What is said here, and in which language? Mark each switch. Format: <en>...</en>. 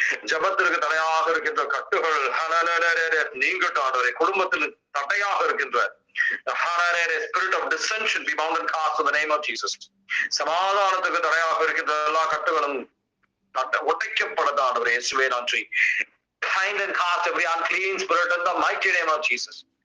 <ta>ஜபத்திற்கு தடையாக இருக்கின்ற கட்டுகள் நீங்கட்டும் ஆண்டவரே. குடும்பத்தில் தடையாக இருக்கின்ற</ta> <en>spirit of dissension be bound and cast in the name of Jesus.</en> <ta>சமாதானத்துக்கு தடையாக இருக்கின்ற எல்லா கட்டுகளும் உடைக்கப்படட்டும் ஆண்டவரே. இயேசுவே நன்றி.</ta> <en>Bind and cast every unclean spirit in the mighty name of Jesus.</en>